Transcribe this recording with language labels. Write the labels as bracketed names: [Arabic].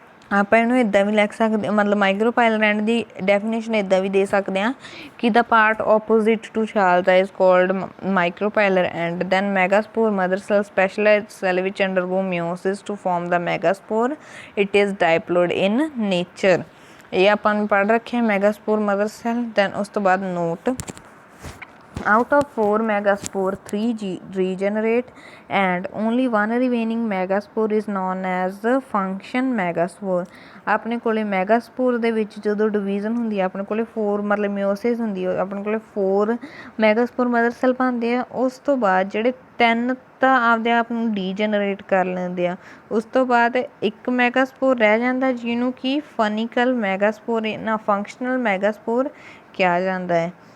[Punjabi] ਆਪਾਂ ਇਹਨੂੰ ਇੱਦਾਂ ਵੀ ਲਿਖ ਸਕਦੇ, ਮਤਲਬ ਮਾਈਕਰੋਪਾਈਲਰ ਐਂਡ ਦੀ ਡੈਫੀਨੇਸ਼ਨ ਇੱਦਾਂ ਵੀ ਦੇ ਸਕਦੇ ਹਾਂ ਕਿ [English] The part opposite to chalaza is called micropylar end. Then megaspore mother cell, specialized cell which undergo meiosis to form the megaspore, it is diploid in nature. [Punjabi] ਇਹ ਆਪਾਂ ਨੇ ਪੜ੍ਹ ਰੱਖਿਆ ਮੈਗਾਸਪੋਰ ਮਦਰ ਸੈਲ। ਦੈਨ ਉਸ ਤੋਂ ਬਾਅਦ note, [English] out of 4 megaspore 3 regenerate and only one remaining megaspore is known as function megaspore। [Punjabi] ਆਪਣੇ ਕੋਲੇ ਮੈਗਾਸਪੋਰ ਦੇ ਵਿੱਚ ਜਦੋਂ ਡਿਵੀਜ਼ਨ ਹੁੰਦੀ ਹੈ ਆਪਣੇ ਕੋਲੇ 4 ਮਤਲਬ ਮਿਓਸਿਸ ਹੁੰਦੀ ਹੈ, ਆਪਣੇ ਕੋਲੇ 4 ਮੈਗਾਸਪੋਰ ਮਦਰ ਸੈਲ ਬਣਦੇ ਆ। ਉਸ ਤੋਂ ਬਾਅਦ ਜਿਹੜੇ 3 ਤਾਂ ਆਪਦੇ ਆਪ ਨੂੰ ਡੀਜਨਰੇਟ ਕਰ ਲੈਂਦੇ ਆ। ਉਸ ਤੋਂ ਬਾਅਦ ਇੱਕ ਮੈਗਾਸਪੋਰ ਰਹਿ ਜਾਂਦਾ ਜਿਹਨੂੰ ਕਿ ਫਨੀਕਲ ਮੈਗਾਸਪੋਰ ਨਾ ਫੰਕਸ਼ਨਲ ਮੈਗਾਸਪੋਰ ਕਿਹਾ ਜਾਂਦਾ ਹੈ।